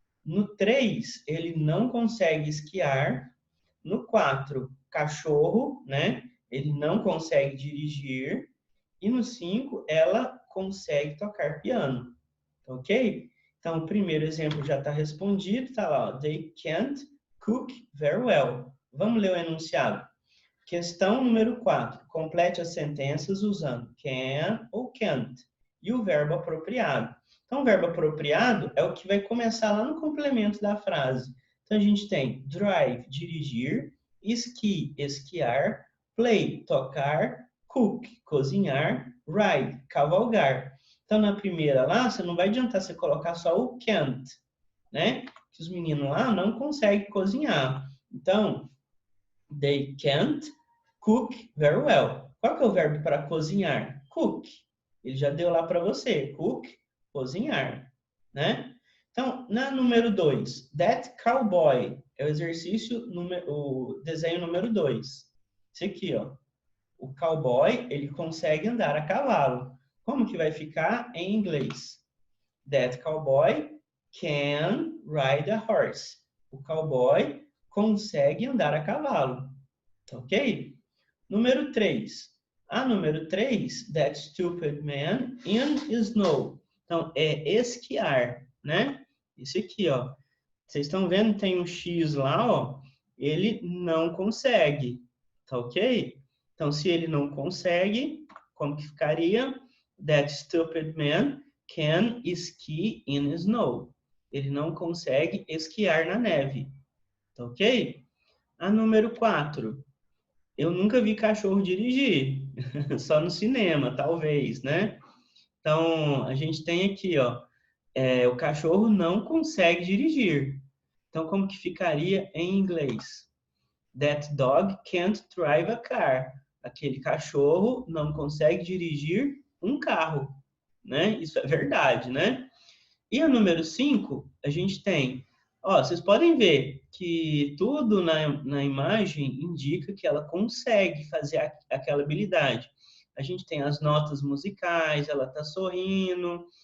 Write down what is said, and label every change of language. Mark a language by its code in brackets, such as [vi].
[pt] No 3, ele não consegue esquiar. No 4, cachorro, né? Ele não consegue dirigir. E no 5, ela consegue tocar piano. Ok? Então, o primeiro exemplo já está respondido. Está lá, ó, [en] they can't cook very well. [pt] Vamos ler o enunciado. Questão número 4. Complete as sentenças usando can ou can't e o verbo apropriado. Então, o verbo apropriado é o que vai começar lá no complemento da frase. Então, a gente tem drive, dirigir, ski, esquiar, play, tocar, cook, cozinhar, ride, cavalgar. Então, na primeira lá, você não vai adiantar você colocar só o can't, né? Que os meninos lá não conseguem cozinhar. Então, [en] they can't cook very well. [pt] Qual que é o verbo para cozinhar? Cook. Ele já deu lá para você. Cook, cozinhar, né? Então, na número 2, [en] that cowboy [pt] é o exercício, o desenho número 2. Esse aqui, ó. O cowboy, ele consegue andar a cavalo. Como que vai ficar em inglês? [en] That cowboy can ride a horse. [pt] O cowboy consegue andar a cavalo. Ok? Número 3. A número 3, [en] that stupid man in snow. [pt] Então, é esquiar, né? Esse aqui, ó. Vocês estão vendo? Tem um X lá, ó. Ele não consegue. Tá ok? Então, se ele não consegue, como que ficaria? [en] That stupid man can ski in snow. [pt] Ele não consegue esquiar na neve. Tá ok? A número 4. Eu nunca vi cachorro dirigir, só no cinema, talvez, né? Então, a gente tem aqui, ó, o cachorro não consegue dirigir. Então, como que ficaria em inglês? [en] That dog can't drive a car. [pt] Aquele cachorro não consegue dirigir um carro, né? Isso é verdade, né? E a número 5, a gente tem... Ó, vocês podem ver que tudo na imagem indica que ela consegue fazer aquela habilidade. A gente tem as notas musicais, ela está sorrindo,